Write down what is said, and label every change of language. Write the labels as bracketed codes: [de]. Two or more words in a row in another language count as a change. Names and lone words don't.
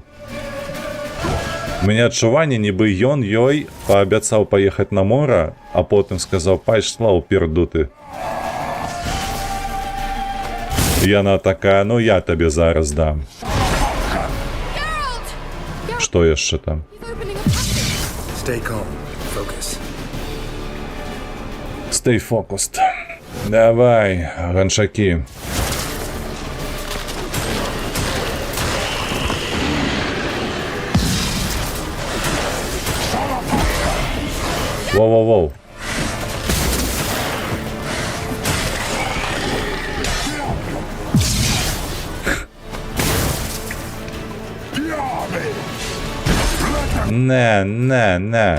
[be] У мяне адчуванне, нібы ён ёй паабяцаў паехаць на мора, а потым сказаў, пайшла ў пердуты. Яна такая, ну я табе зараз дам. Што яшчэ там? [en] Stay calm. Focus. Stay focused. [be] Давай, ганшакі. Воу-воу-воу. Не.